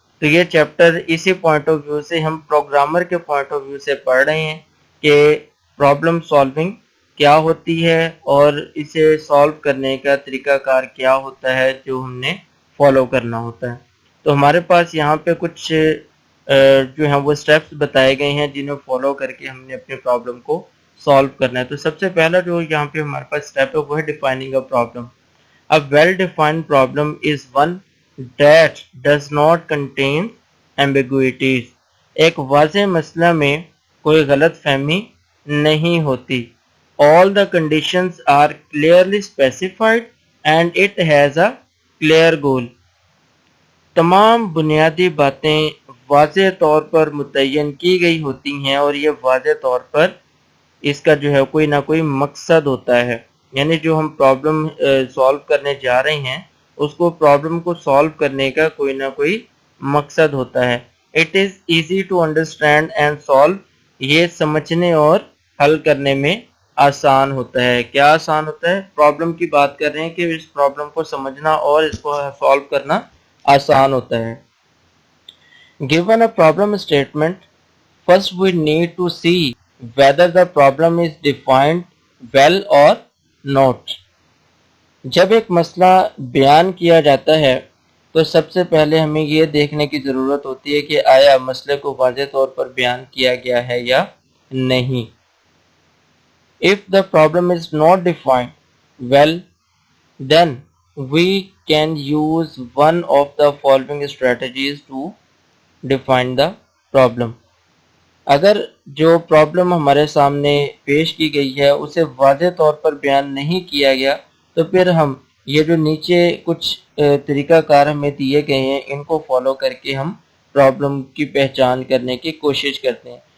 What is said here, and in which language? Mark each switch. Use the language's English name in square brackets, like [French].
[Urdu] تو یہ چیپٹر اسی پوائنٹ آف ویو سے ہم پروگرامر کے پوائنٹ آف ویو سے پڑھ رہے ہیں کہ پرابلم سالونگ کیا ہوتی ہے اور اسے سالو کرنے کا طریقہ کار کیا ہوتا ہے جو ہم نے فالو کرنا ہوتا ہے. تو ہمارے پاس یہاں پہ کچھ جو ہیں وہ سٹیپس بتائے گئے ہیں جنہیں فالو کر کے ہم نے اپنے پرابلم کو سالو کرنا ہے. تو سب سے پہلا جو یہاں پہ ہمارے پاس سٹیپ ہے وہ ہے defining a problem. [English] A well-defined problem is one that does not contain ambiguities. [Urdu] ایک واضح مسئلہ میں کوئی غلط فہمی نہیں ہوتی. [English] All the conditions are clearly specified and it has a clear goal. [Urdu] تمام بنیادی باتیں واضح طور پر متعین کی گئی ہوتی ہیں اور یہ واضح طور پر اس کا جو ہے کوئی نہ کوئی مقصد ہوتا ہے. یعنی جو ہم پرابلم سالو کرنے جا رہے ہیں اس کو پرابلم کو سالو کرنے کا کوئی نہ کوئی مقصد ہوتا ہے. [English] It is easy to understand and solve. [Urdu] یہ سمجھنے اور حل کرنے میں آسان ہوتا ہے. کیا آسان ہوتا ہے؟ پرابلم کی بات کر رہے ہیں کہ اس پرابلم کو سمجھنا اور اس کو سالو کرنا آسان ہوتا ہے. [English] Given a problem statement, first we need to see whether the problem is defined well or not. [Urdu] جب ایک مسئلہ بیان کیا جاتا ہے تو سب سے پہلے ہمیں یہ دیکھنے کی ضرورت ہوتی ہے کہ آیا مسئلے کو واضح طور پر بیان کیا گیا ہے یا نہیں. [English] If the problem is not defined well, then we can use one of the following strategies to define the problem. [Urdu] اگر جو پرابلم ہمارے سامنے پیش کی گئی ہے اسے واضح طور پر بیان نہیں کیا گیا تو پھر ہم یہ جو نیچے کچھ طریقہ کار ہمیں دیے گئے ہیں ان کو فالو کر کے ہم پرابلم کی پہچان کرنے کی کوشش کرتے ہیں.